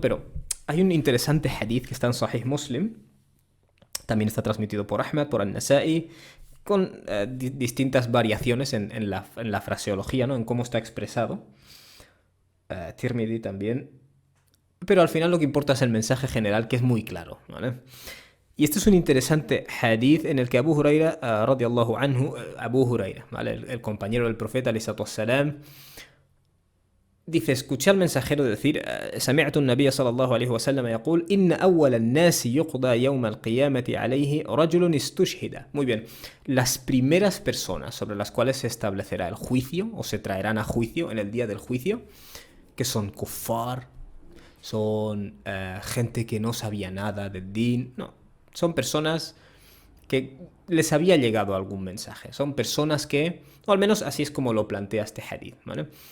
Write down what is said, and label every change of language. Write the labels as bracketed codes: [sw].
[es] Pero hay un interesante hadith que está en Sahih Muslim, también está transmitido por Ahmad, por An-Nasa'i, con distintas variaciones en la fraseología, ¿no? En cómo está expresado. Tirmidhi también. Pero al final lo que importa es el mensaje general, que es muy claro, ¿vale? Y este es un interesante hadith en el que Abu Huraira, radiyallahu anhu, Abu Huraira, ¿vale? El compañero del profeta, alayhi salatu wassalam, dice, escuché al mensajero decir, [ar] سمعت النبي صلى الله عليه وسلم يقول إن أول الناس يقضى يوم القيامة عليه رجل استشهد. [es] Muy bien, las primeras personas sobre las cuales se establecerá el juicio, o se traerán a juicio en el día del juicio, que son kuffar, son gente que no sabía nada del din, no, son personas que les había llegado algún mensaje, son personas que, o al menos así es como lo plantea este hadith, ¿vale?